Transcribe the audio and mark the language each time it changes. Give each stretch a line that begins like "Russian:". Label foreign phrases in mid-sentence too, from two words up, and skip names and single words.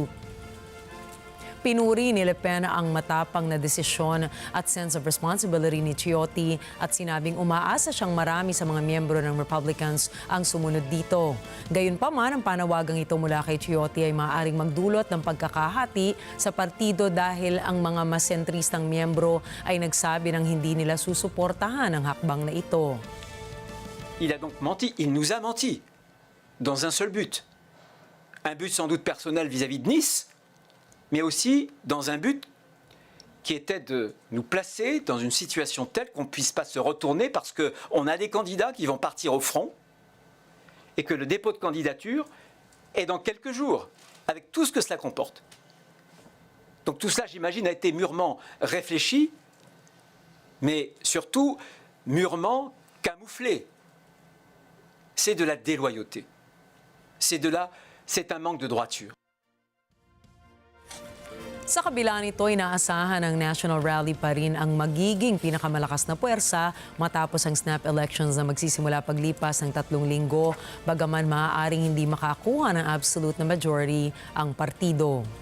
Filipino: Pinuri ni Le Pen ang matapang na desisyon at
English: sense of responsibility
Filipino: ni Ciotti at sinabing umaasa siyang marami sa mga miyembro ng Republicans ang sumunod dito. Gayunpaman, ang panawagang ito mula kay Ciotti ay maaaring magdulot ng pagkakahati sa partido dahil ang mga mas sentristang miyembro ay nagsabi ng hindi nila susuportahan ang hakbang na ito.
French: Il a donc menti, il nous a menti, dans un seul but. Un but sans doute personnel vis-à-vis de Nice, mais aussi dans un but qui était de nous placer dans une situation telle qu'on ne puisse pas se retourner parce qu'on a des candidats qui vont partir au front et que le dépôt de candidature est dans quelques jours, avec tout ce que cela comporte. Donc tout cela, j'imagine, a été mûrement réfléchi, mais surtout mûrement camouflé. C'est de la déloyauté. C'est un manque de droiture.
Filipino: Sa kabila nito, inaasahan ng National Rally pa rin ang magiging pinakamalakas na puwersa matapos ang
English: snap elections
Filipino: na magsisimula paglipas ng 3 linggo, bagaman maaaring hindi makakuha ng absolute na majority ang partido.